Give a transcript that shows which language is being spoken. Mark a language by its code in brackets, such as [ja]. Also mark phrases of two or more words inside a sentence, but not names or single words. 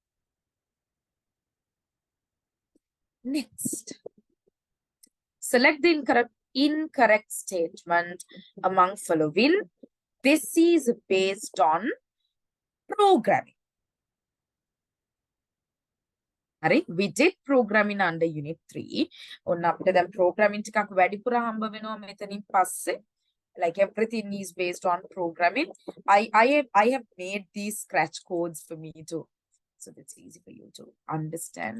[en] Next, select the incorrect statement among following. This is based on programming. Alright, we did programming under unit 3. [si] ඔන්න අපිට දැන් programming ටිකක් වැඩිපුර හම්බ වෙනවා මෙතනින් පස්සේ. [en] Like everything is based on programming. I have made these scratch codes for me too, so that's easy for you to understand.